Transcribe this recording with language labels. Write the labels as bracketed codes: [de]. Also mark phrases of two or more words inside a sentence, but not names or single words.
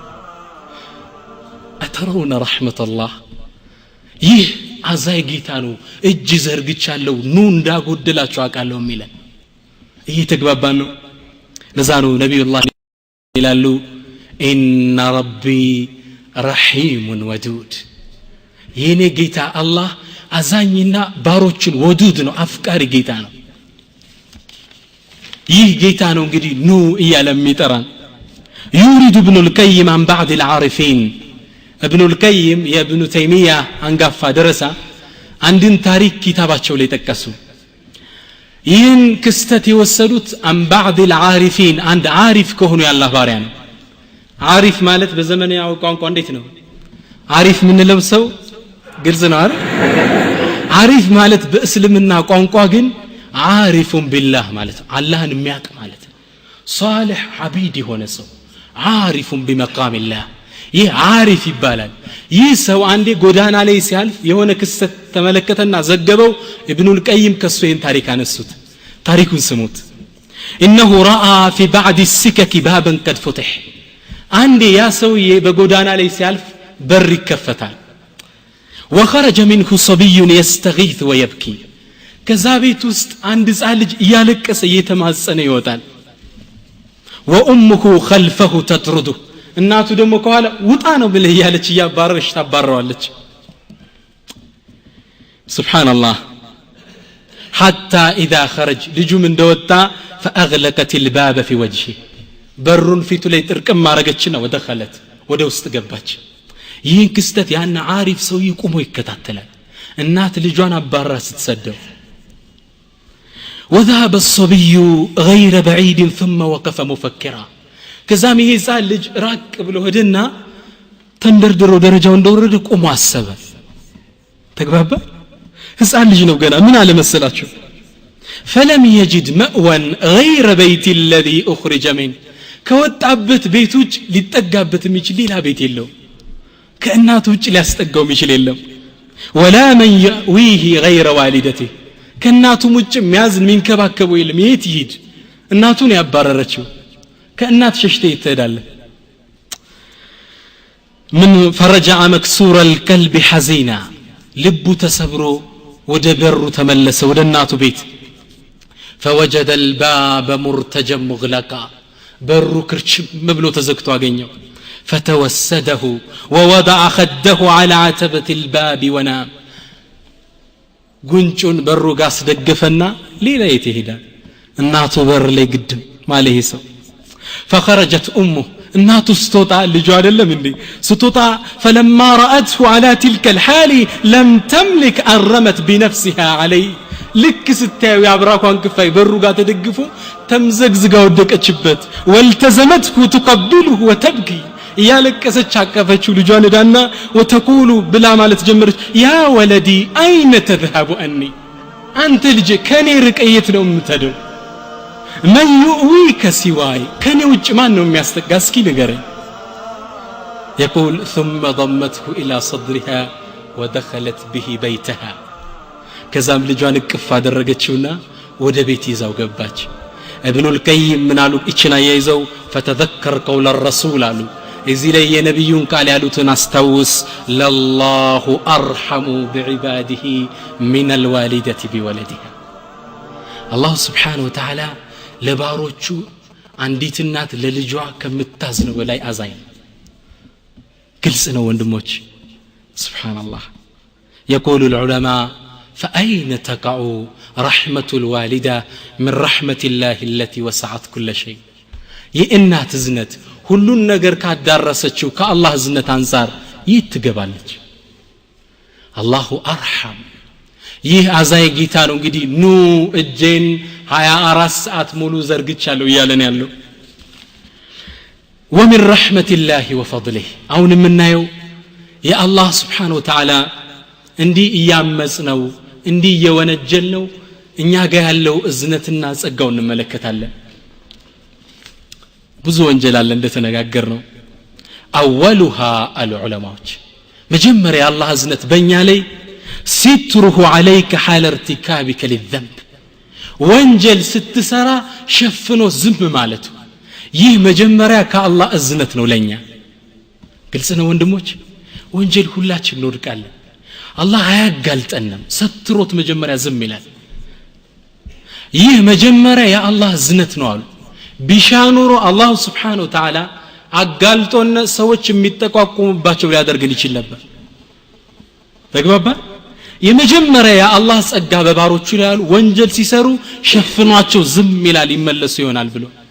[am] አተረውና ረህመት አላህ ይህ አዛይ ጌታ ነው እጅ ዘርግቻለሁ ኑ እንዳጎደላችሁ አቃለው የሚለን እየተግባባን ነው ለዛ ነው ነብዩላህ ይላሉ [ar] إن ربي رحيم ودود [am] የኔ ጌታ አላህ አዛኝና ባሮችን ወዱድ ነው አፍቃሪ ጌታ ነው ይህ ጌታ ነው እንግዲህ ኑ እያለ የሚጠራን [ar] يورد ابن القيم عن بعض العارفين ابن القيم يا ابن تيمية [am] አንጋፋ ደረሳ አንድን ታሪክ ኪታባቸው ላይ ተቀሱ ይህን ክስተት የወሰዱት [ar] عن بعض العارفين عند عارف [am] ከሆኑ ያላህ ባሪያ ነው عارف ማለት በዘመናዊ ቋንቋ እንዴት ነው عارف ምን ለብሰው ግልጽ ነው አይደል عارف ማለት በእስልምና ቋንቋ ግን [ar] عارف بالله [am] ማለት አላህን የሚያውቅ ማለት [ar] صالح عبيد [am] የሆነ ሰው [ar] عارف بمقام الله [am] ይህ عارف ይባላል ይህ ሰው አንዴ ጎዳና ላይ ሲያልፍ የሆነ ክስተት ተመለከተና ዘገበው ኢብኑል ቀይም ከሱ ይህን ታሪክ አነሱት ታሪኩን ስሙት [ar] انه راى في بعض السكك بابا قد فتح [am] አንዴ ያ ሰውዬ በጎዳና ላይ ሲያልፍ በር ይከፈታል [ar] وخرج منه صبي يستغيث ويبكي [am] ከዛ ቤት ውስጥ አንድ ህፃን ልጅ እያለቀሰ እየተማጸነ ይወጣል [ar] وامه خلفه تطرده [am] እናቱ ደግሞ ከኋላ ውጣ ነው ብለ ያለች ያባረረች ታባረዋለች [ar] سبحان الله حتى اذا خرج [am] ልጁም እንደወጣ [ar] فاغلقت الباب في وجهه [am] በሩን ፊቱ ላይ ጥርቅም ማረገችና ወደخلت ወደ ውስጥ ገባች ይህን ክስተት ያን عارف ሰው ይቆሞ ይከታተላል እናት ልጇን አባራ ስትሰደው [ar] وذهب الصبي غير بعيد ثم وقف مفكرا [am] ከዛም ይሄ ህፃን ልጅ ራቅ ብሎ ሄደና ተንደርድሮ ደረጃው እንደወረደ ቆሞ አሰበ ተግባባ ህፃን ልጅ ነው ገና ምን አለ መሰላችሁ [ar] فلم يجد مأوى غير بيت الذي أخرج منه [am] ከወጣበት ቤት ውጭ ሊጠጋበት የሚችል ሌላ ቤት የለው ከእናቱ ውጭ ሊያስጠጋው የሚችል የለም [ar] ولا من يأويه غير والدته [am] ከእናቱ ውጭ የሚያዝን የሚንከባከበው የለም የት ይሄድ እናቱን ያባረረችው ከእናት ሸሽተ ይተዳለ [ar] من فرجع مكسور القلب حزينا [am] ልቡ ተሰብሮ ወደ በሩ ተመለሰ ወደ እናቱ ቤት [ar] فوجد الباب مرتجا مغلقا [am] በሩ ክርችም ብሎ ተዘግቶ አገኘው [ar] فتوسده ووضع خده على عتبة الباب ونام [am] ጉንጩን በሩ ጋር አስደገፈና ሌላ የት ይሄዳል እናቱ በር ላይ ግድም ማለህ ሰው [ar] فخرجت امه [am] እናቱ ስትወጣ ልጁ አይደለም እንዴ ስትወጣ [ar] فلما رأته على تلك الحال لم تملك أرمت بنفسها عليه [am] ልክ ስታዩ ያብራኳን ክፋይ በሩ ጋር ተደግፎ ተምዘግዝጋ ወደቀችበት [ar] والتزمته تقبله وتبكي [am] ያለቀሰች አቀፈችው ልጇን ዳና وتقول ብላ ማለት ጀመረች [ar] يا ولدي اين تذهب عني [am] አንተ ልጄ ከኔ ርቀየት ነው የምትሄደው [ar] من يؤويك سواي كان [am] ውጭ ማን ነው የሚያስጠጋ እስኪ ንገረኝ [ar] يقول ثم ضمته الى صدرها ودخلت به بيتها [am] ከዛም ልጇን እቅፍ አደረገችውና ወደ ቤት ይዛው ገባች ابن القيم ምን አሉ እቺና ያይዘው [ar] فتذكر قول الرسول [am] አሉ እዚህ ላይ የነብዩን ቃል ያሉትን አስተውስ [ar] لله ارحم بعباده من الوالده بولدها الله سبحانه وتعالى [am] ለባሮቹ አንዲት እናት ለልጇ ከምታዝነው በላይ አዛኝ ግልጽ ነው ወንድሞች [ar] سبحان الله يقول العلماء فأين تقع رحمة الوالدة من رحمة الله التي وسعت كل شيء [am] የእናት እዝነት ሁሉን ነገር ካዳረሰችው ከአላህ እዝነት አንፃር ይትገባለች [ar] الله أرحم [am] ይህ አዛይ ጌታ ነው እንግዲህ ኑ እጄን 24 ሰዓት ሙሉ ዘርግቻለሁ ይያለን ያለው [ar] ومن رحمة الله وفضله [am] አሁን የምናየው የአላህ [ar] سبحانه وتعالى [am] እንዲህ እያመጽ ነው እንዲህ የወነጀል ነው እኛ ጋር ያለው እዝነትና ጸጋው እንመለከታለን ብዙ ወንጀል አለ እንደተነጋገር ነው [ar] اولها العلماء [am] መጀመሪያ አላህ እዝነት በእኛ ላይ [ar] ستره عليك حال ارتكابك للذنب [am] ወንጀል ስትሰራ ሸፍኖ ዝም ማለት ይህ መጀመሪያ ከአላህ እዝነት ነው ለኛ ግልጽ ነው ወንድሞች ወንጀል ሁላችን እንወድቃለን አላህ አያጋልጠንም ሰትሮት መጀመሪያ ዝም ይላል ይህ መጀመሪያ የአላህ እዝነት ነው አሉ ቢሻኑሮ አላህ [ar] سبحانه وتعالى [am] አጋልጦና ሰዎች የሚጠቋቁሙባቸው ሊያደርግን ይችላል ነበር ተግባባ የመጀመሪያ የአላህ ጸጋ በባሮቹ ላይ ያሉ ወንጀል ሲሰሩ ሸፍኗቸው ዝም ይላል ይመለሱ ይሆናል ብሎ